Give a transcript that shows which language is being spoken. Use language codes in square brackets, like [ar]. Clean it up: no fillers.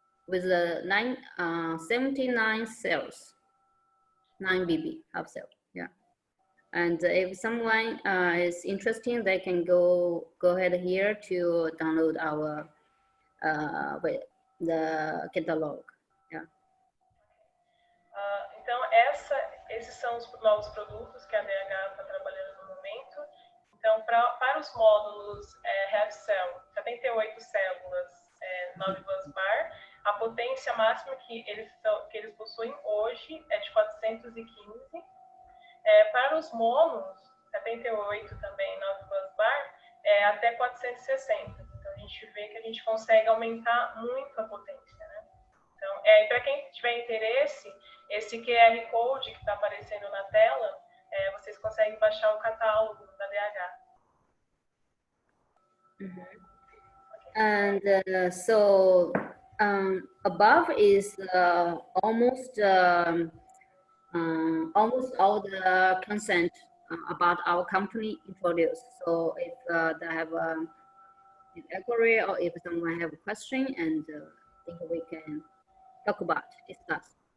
[en] With the 79 cells, 9BB half cell, yeah. And if someone is interested, they can go ahead here to download our the catalog, yeah. [pt] Então esses são os novos produtos que a DH está trabalhando no momento. Então para os módulos half cell, 78 células, 9 busbar. A potência máxima que eles possuem hoje é de 415. Para os monos, 78 também, 9 busbar, até 460. Então, a gente vê que a gente consegue aumentar muito a potência, né? Então, para quem tiver interesse, esse QR Code que está aparecendo na tela, vocês conseguem baixar o catálogo da DH. Mm-hmm. [en] And so above is almost all the consent about our company introduced. So if they have an inquiry or if someone have a question, and I think we can talk about, discuss.